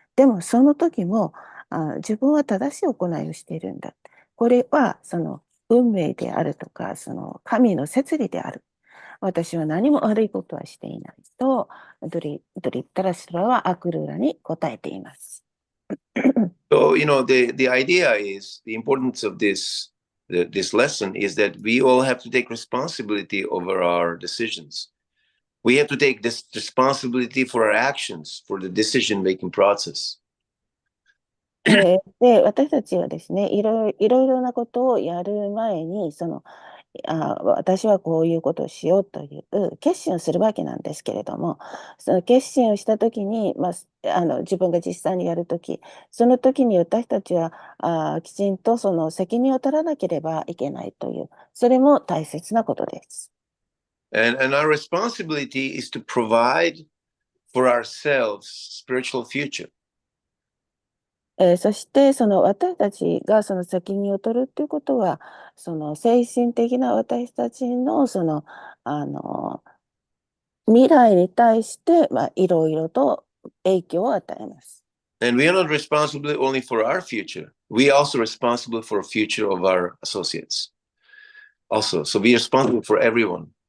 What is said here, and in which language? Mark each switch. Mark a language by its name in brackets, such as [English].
[Japanese] でもその時も自分は正しい行いをしているんだ。これは運命であるとか、神の摂理である。私は何も悪いことはしていないと、ドリッタラストラはアクルーラに答えています。 [English] So, the idea is, the importance of this lesson is that we all have to take responsibility over our decisions. We have to take this responsibility for our actions, for the decision-making process. [Japanese] で、私たちはですね、いろいろなことをやる前に、私はこういうことをしようという決心をするわけなんですけれども、その決心をしたときに、自分が実際にやるとき、その時に私たちはきちんとその責任を取らなければいけないという、それも大切なことです。 [English] And our responsibility is to provide for ourselves spiritual future. [Japanese] そしてその私たちがその責任を取るということは、その精神的な私たちのその未来に対していろいろと影響を与えます。 [English] And we are not responsible only for our future. We are also responsible for the future of our associates. Also, so we are responsible for everyone.